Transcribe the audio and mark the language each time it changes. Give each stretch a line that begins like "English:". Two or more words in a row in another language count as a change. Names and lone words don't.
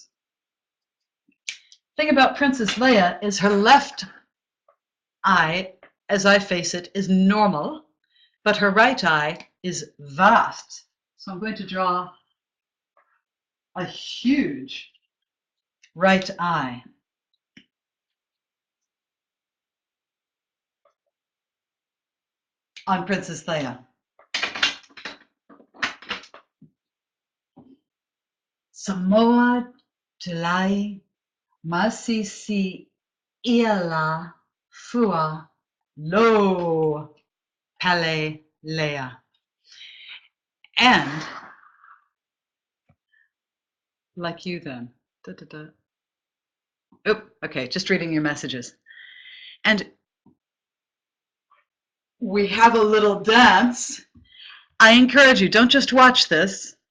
English: The thing about Princess Leia is her left eye, as I face it, is normal, but her right eye is vast. So I'm going to draw a huge right eye. On Princess Leia. Samoa Tulai Masisi Iala Fua Lo Pale Leia. And like you then. Da, da, da. Oh, okay, just reading your messages. And we have a little dance. I encourage you, don't just watch this.